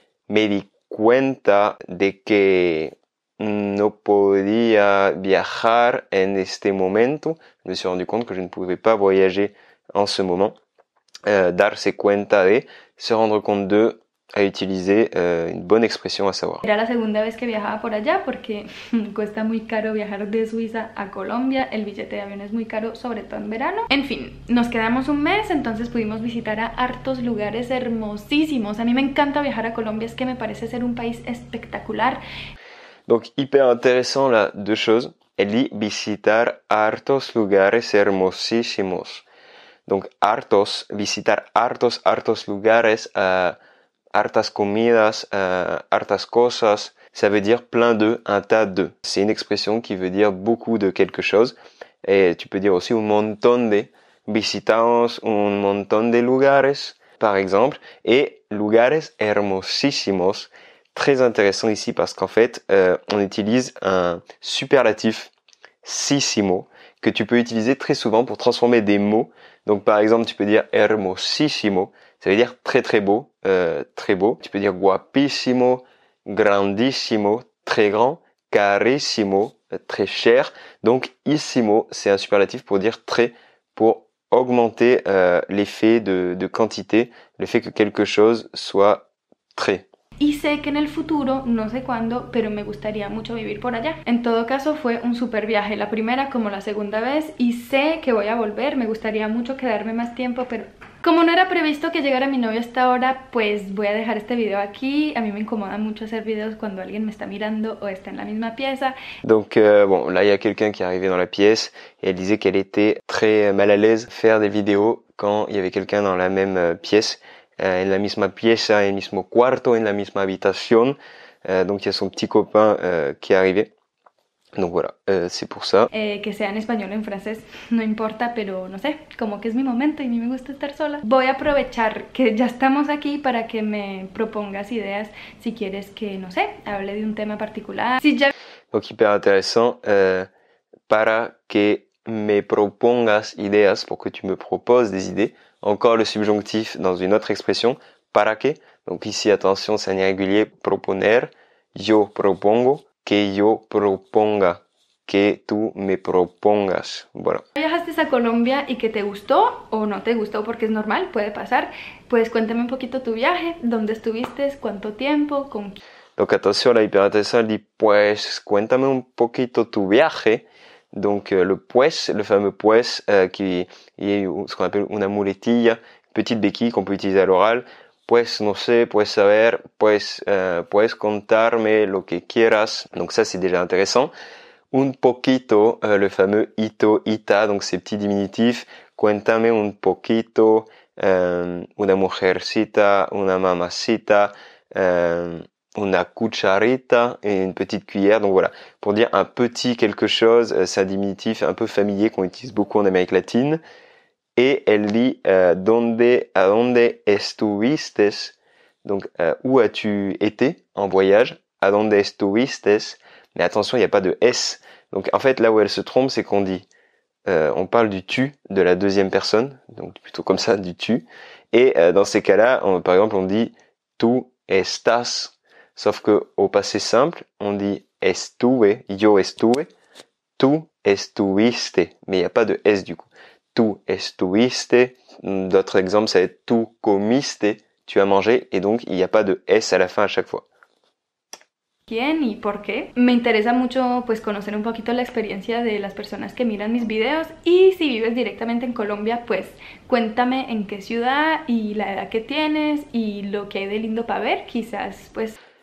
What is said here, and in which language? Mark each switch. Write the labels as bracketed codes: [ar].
[es] Me di cuenta de que no podía viajar en este momento. [fr] Je me suis rendu compte que je ne pouvais pas voyager en ce moment. [es] Darse cuenta de, [fr] se rendre compte de, à utiliser une bonne expression à savoir. [es] Era la segunda vez que viajaba por allá porque cuesta muy caro viajar de Suiza a Colombia, el billete de avión es muy caro, sobre todo en verano. En fin, nos quedamos un mes, entonces pudimos visitar a hartos lugares hermosísimos. A mí me encanta viajar a Colombia, es que me parece ser un país espectacular. [fr] Donc hyper intéressant là, deux choses. Elle dit [es] visitar hartos lugares hermosísimos. [fr] Donc hartos, [es] visitar hartos lugares, hartas comidas, hartas cosas, [fr] ça veut dire plein de, un tas de. C'est une expression qui veut dire beaucoup de quelque chose. Et tu peux dire aussi [es] un montón de. Visitamos un montón de lugares, [fr] par exemple. Et [es] lugares hermosísimos. [fr] Très intéressant ici parce qu'en fait, on utilise un superlatif sissimo que tu peux utiliser très souvent pour transformer des mots. Donc par exemple, tu peux dire hermosísimo, ça veut dire très très beau, très beau. Tu peux dire guapísimo, grandissimo, très grand, carissimo, très cher. Donc issimo, c'est un superlatif pour dire très, pour augmenter l'effet de quantité, le fait que quelque chose soit très. [es] Y sé que en el futuro, no sé cuándo, pero me gustaría mucho vivir por allá. En todo caso fue un super viaje, la primera como la segunda vez, y sé que voy a volver, me gustaría mucho quedarme más tiempo, pero como no era previsto que llegara mi novio hasta ahora, pues voy a dejar este video aquí. A mí me incomoda mucho hacer videos cuando alguien me está mirando o está en la misma pieza. [fr] Donc bon, là il y a quelqu'un qui est arrivé dans la pièce et elle disait qu'elle était très mal à l'aise faire des vidéos quand il y avait quelqu'un dans la même pièce. [es] En la misma pieza, en el mismo cuarto, en la misma habitación. [fr] Donc il y a son petit copain qui est arrivé. Donc voilà, c'est pour ça. [es] Que sea en español o en francés, no importa, pero no sé, como que es mi momento y a mí me gusta estar sola. Voy a aprovechar que ya estamos aquí para que me propongas ideas si quieres que, no sé, hable de un tema particular. Si ya... [fr] Donc hyper intéressant, [es] para que me propongas ideas, [fr] pour que tu me proposes des idées. Encore le subjonctif dans une autre expression, para que. Donc ici, attention, c'est un irrégulier, proponer. [es] Yo propongo, que yo proponga, que tú me propongas. [fr] Voilà. [es] ¿Viajaste a Colombia y que te gustó o no te gustó? Porque es normal, puede pasar. Pues cuéntame un poquito tu viaje, dónde estuviste, cuánto tiempo, con... [fr] Donc attention, là, hyper intéressant, elle dit, [es] pues, cuéntame un poquito tu viaje. [fr] Donc le pues, le fameux pues, qui est ce qu'on appelle una muletilla, petite béquille qu'on peut utiliser à l'oral. [es] Pues no sé, puedes saber, puedes contarme lo que quieras. [fr] Donc ça, c'est déjà intéressant. Un poquito, le fameux ito, ita, donc ces petits diminutifs. [es] Cuéntame un poquito, una mujercita, una mamacita, una cucharita [fr] et une petite cuillère. Donc voilà, pour dire un petit quelque chose, c'est un diminutif un peu familier qu'on utilise beaucoup en Amérique latine. Et elle dit [es] a donde estuviste, [fr] donc où as-tu été en voyage, a donde estuviste, mais attention, il n'y a pas de S. Donc en fait, là où elle se trompe, c'est qu'on dit, on parle du tu de la deuxième personne, donc plutôt comme ça, du tu. Et dans ces cas-là, par exemple, on dit tu estás, sauf que au passé simple, on dit estuve, [es] yo estuve, tu estuviste, [fr] mais il n'y a pas de S du coup. Tu estuviste, d'autres exemples, ça va être tu comiste, tu as mangé, et donc il n'y a pas de S à la fin à chaque fois. [es] ¿Quién y por qué? Me interesa mucho pues conocer un poquito la experiencia de las personas que miran mis videos, y si vives directamente en Colombia, pues cuéntame en qué ciudad y la edad que tienes y lo que hay de lindo para ver, quizás pues...